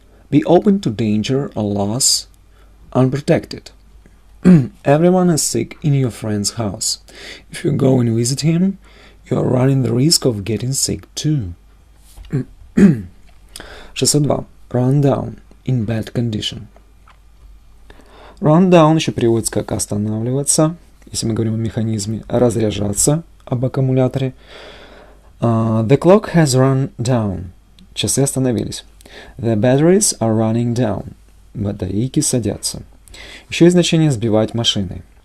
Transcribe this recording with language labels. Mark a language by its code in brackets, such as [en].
[en] Be open to danger or loss unprotected. Everyone is sick in your friend's house. If you go and visit him, you are running the risk of getting sick too. 602. Run down, in bad condition. [ru] Run down еще переводится как останавливаться, если мы говорим о механизме, разряжаться, об аккумуляторе. [en] The clock has run down. [ru] Часы остановились. [en] The batteries are running down. [ru] Батарейки садятся. Еще и значение сбивать машиной.